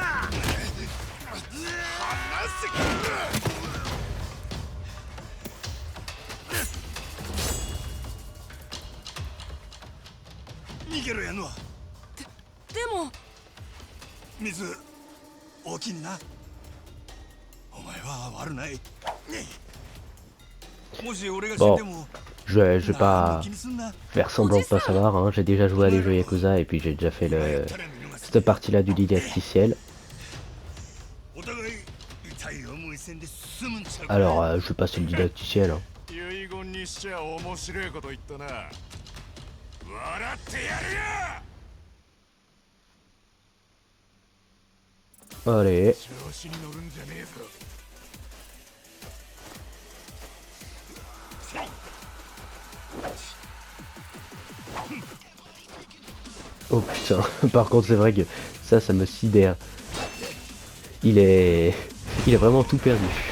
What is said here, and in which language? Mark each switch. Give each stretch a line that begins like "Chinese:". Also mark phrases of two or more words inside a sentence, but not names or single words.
Japanese: 逃げろやのは。でも水大きいな。お前は悪ない。もし俺が死んでも
French: Je vais pas faire semblant de pas savoir, hein. J'ai déjà joué à des jeux Yakuza et puis j'ai déjà fait cette partie-là du didacticiel. Alors, je vais passer le didacticiel. Hein.
Japanese: 遺言にしちゃ面白いこと言ったな。笑ってやるよ。
French: Allez.
Japanese: 調子に乗るんじゃねえぞ。
French: Oh putain, par contre c'est vrai que ça me sidère. Il est vraiment tout perdu.